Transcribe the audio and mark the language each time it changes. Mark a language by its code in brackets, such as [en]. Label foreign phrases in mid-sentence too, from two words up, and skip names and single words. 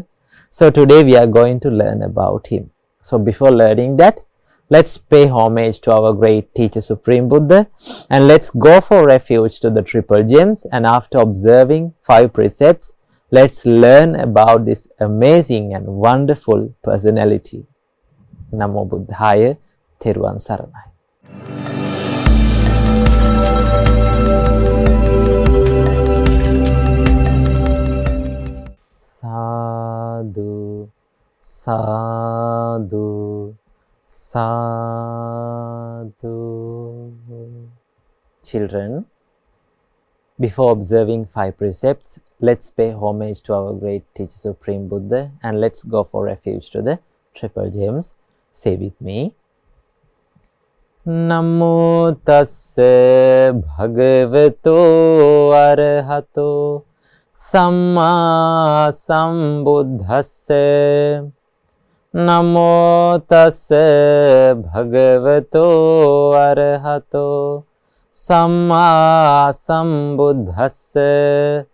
[en] So today we are going to learn about him. So before learning that, let's pay homage to our great teacher Supreme Buddha and let's go for refuge to the triple gems, and after observing 5 precepts, let's learn about this amazing and wonderful personality. [pi] Namo Buddhaya, [si] Theruvan Saranai. [pi] Sadhu, sadhu, sadhu. [en] Children, before observing 5 precepts, let's pay homage to our great teacher Supreme Buddha and let's go for refuge to the triple gems. Say with me. [pi] Namo tassa bhagavato arahato samma sambuddhassa. Namo tassa bhagavato arahato samma sambuddhassa.